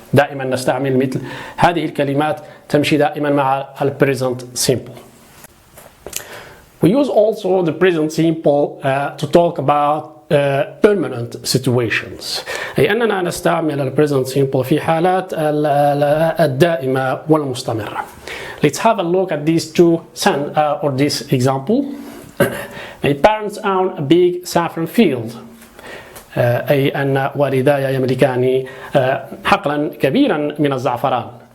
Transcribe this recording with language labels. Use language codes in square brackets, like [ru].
[ar] دائما نستعمل مثل هذه الكلمات تمشي دائما مع ال present simple. [en] We use also the present simple to talk about permanent situations. [ar] أي أننا نستعمل ال present simple في حالات الدائمة والمستمرة. [en] Let's have a look at these two or this example. My parents own a big saffron field. [ar] أي أن والداي يملكان حقلا كبيرا من الزعفران.